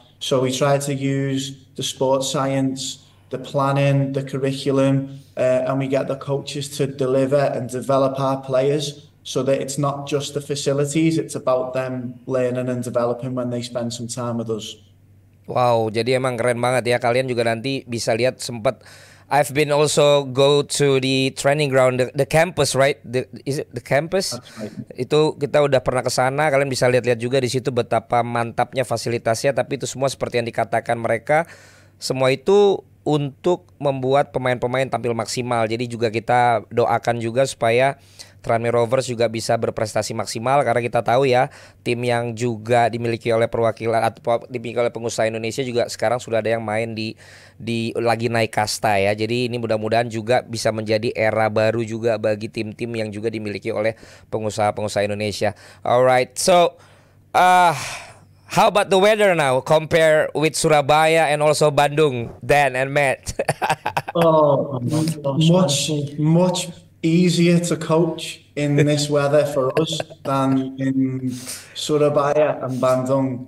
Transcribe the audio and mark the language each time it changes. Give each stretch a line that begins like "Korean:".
English: So we try to use the sports science, the planning, the curriculum, and we get the coaches to deliver and develop our players so that it's not just the facilities, it's about them learning and developing when they spend some time with us.
Indonesian: Wow, jadi emang keren banget ya. Kalian juga nanti bisa lihat sempat
English: I've been also go to the training ground, the campus, right? Is it the campus? Right.
Indonesian: Itu kita udah pernah ke sana. Kalian bisa lihat-lihat juga di situ betapa mantapnya fasilitasnya. Tapi itu semua seperti yang dikatakan mereka, semua itu untuk membuat pemain-pemain tampil maksimal. Jadi juga kita doakan juga supaya Tranmere Rovers juga bisa berprestasi maksimal, karena kita tahu ya tim yang juga dimiliki oleh perwakilan atau dimiliki oleh pengusaha Indonesia juga sekarang sudah ada yang main di lagi naik kasta ya. Jadi ini mudah-mudahan juga bisa menjadi era baru juga bagi tim-tim yang juga dimiliki oleh pengusaha-pengusaha Indonesia.
English: Alright, so how about the weather now compare with Surabaya and also Bandung, Dan and Matt? Oh, Much easier to coach in this weather for us than in Surabaya and Bandung.